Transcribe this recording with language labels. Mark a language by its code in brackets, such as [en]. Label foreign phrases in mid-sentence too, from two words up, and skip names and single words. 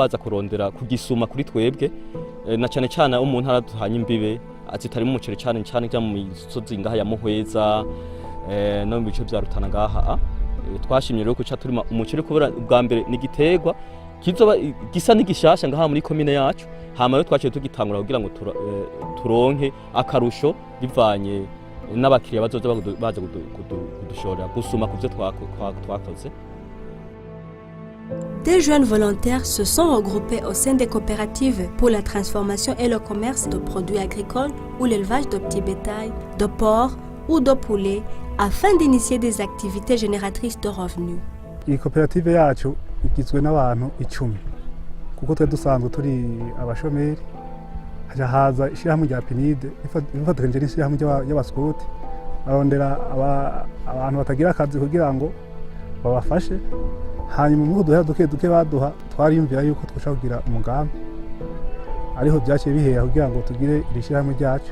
[rn] baza kurondera kugisuma kuri twebwe na cyane cyane umuntu araduhanye imbibe azitari mu muceri cyane cyane cya mu misozi ngaha ya Muhweza no mu bice bya Rutana ngaha twashimye rero kuca turima umuceri kubera ubwa mbere ni giterwa kizoba gisa n'igishasha ngaha muri komine yacu hama yo twaciye tugitangura kugira ngo turonke akarusho bivanye n'abakiriya bazoza baje kudushorera gusuma kuvyo twakoze. [fr] Des jeunes volontaires se sont regroupés au sein des coopératives pour la transformation et le commerce de produits agricoles ou l'élevage de petits bétail, de porcs ou de poulets afin d'initier des activités génératrices de revenus. [rn] Iyi koperative yacu igizwe n'abantu 10 kuko twe dusanzwe turi abashomeri haza ishyirahamwe rya PNUD ifatanyije n'ishyirahamwe y'abaskuti barondera abantu batagira akazi kugira ngo babafashe hanyuma mu duhe duke baduha twariyumvira yuko twashaka kugira umugambi ariho byaciye bihera kugira ngo tugire ishyirahamwe ryacu.